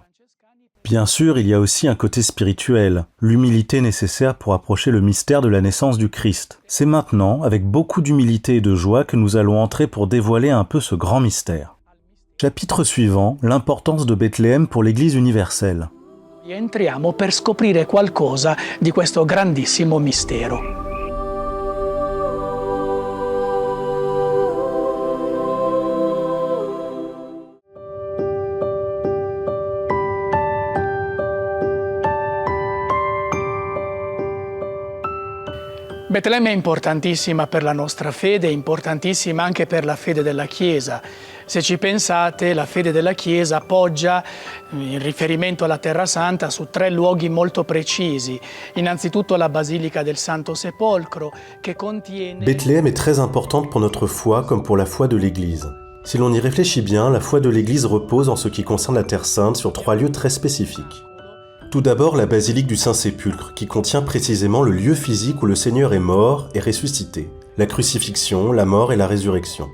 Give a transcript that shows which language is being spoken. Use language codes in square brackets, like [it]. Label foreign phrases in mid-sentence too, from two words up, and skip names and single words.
[fr] Bien sûr, il y a aussi un côté spirituel, l'humilité nécessaire pour approcher le mystère de la naissance du Christ. C'est maintenant, avec beaucoup d'humilité et de joie, que nous allons entrer pour dévoiler un peu ce grand mystère. Chapitre suivant, l'importance de Bethléem pour l'Église universelle. [it] Entriamo per scoprire qualcosa di questo grandissimo mistero. Betlemme è importantissima per la nostra fede, è importantissima anche per la fede della Chiesa. Se ci pensate, la fede della Chiesa poggia, in riferimento alla Terra Santa, su 3 luoghi molto precisi. Innanzitutto la Basilica del Santo Sepolcro, che contiene... [fr] Bethléem est très importante pour notre foi comme pour la foi de l'Église. Si l'on y réfléchit bien, la foi de l'Église repose en ce qui concerne la Terre Sainte sur 3 lieux très spécifiques. Tout d'abord, la basilique du Saint-Sépulcre, qui contient précisément le lieu physique où le Seigneur est mort et ressuscité, la crucifixion, la mort et la résurrection.